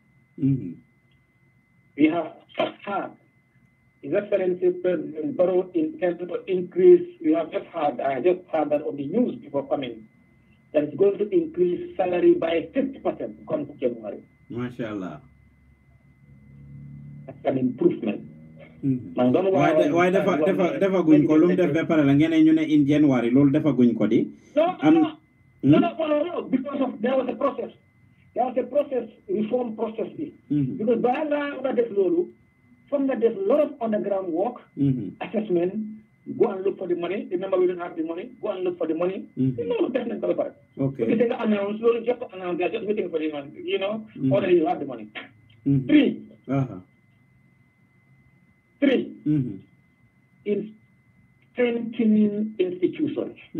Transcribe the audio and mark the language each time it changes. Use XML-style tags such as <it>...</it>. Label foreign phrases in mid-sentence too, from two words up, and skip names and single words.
<en>We have had His Excellency President Barrow intended to increase. I just heard that on the news before coming, that it's going to increase salary by 50% come to January. MashaAllah. That's an improvement.</en> <wo>Why defa guñ ko lum def ba pare la ngeen ñu ne</wo> <en>in January</en> <wo>loolu defa guñ ko di</wo> <en>no, because of there was a process reform process because</en> <wo>by nga def loolu</wo> <en>from that there's a lot of underground work assessment, go and look for the money. Remember, we don't have the money. Go and look for the money. Okay. If they announce, just announce, they're just waiting for the money, already you have the money. Three, in strengthening institutions.</en>